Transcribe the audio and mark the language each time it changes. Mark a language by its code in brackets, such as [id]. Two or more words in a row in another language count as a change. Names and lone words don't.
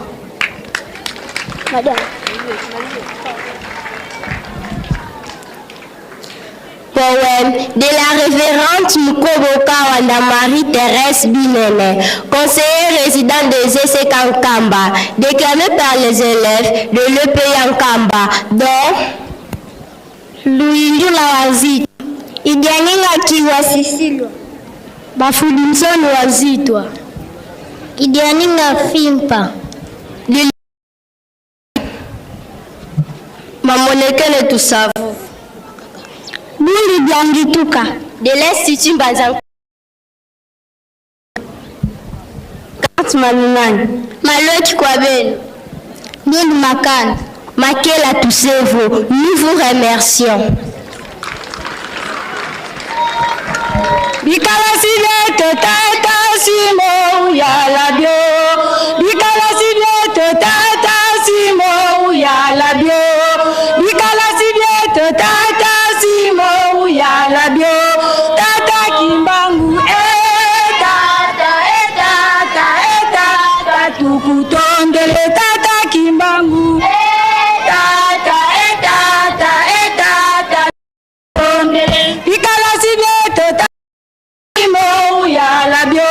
[fr] Madame. Poème de la révérende Mukoboka Wanda Marie-Thérèse Binene, conseillère résidente de ZC Kankamba, déclamé par les élèves de l'EP Yankamba, dont Louis Wazito, Idianinga Kiwa Sicilio, Bafudimson Wazito, Idianinga Fimpa, Mamonekele Tussavu. Nous Biangituka de l'Institut Mbanza. Malunani. Maloki Kwabel. Nil Makan. Makela Toussevo. Nous vous remercions. [kg] Bikala Sidete Tata Simo Yala Bio. Bikala Sidete Tata Simo Yala Bio. Bikala Sidete Tata Simo Yala Bio. Tata Kimbangu tata tukutondele tata Kimbangu tata tondele Bikala Sidete Tata Simo Yala Bio.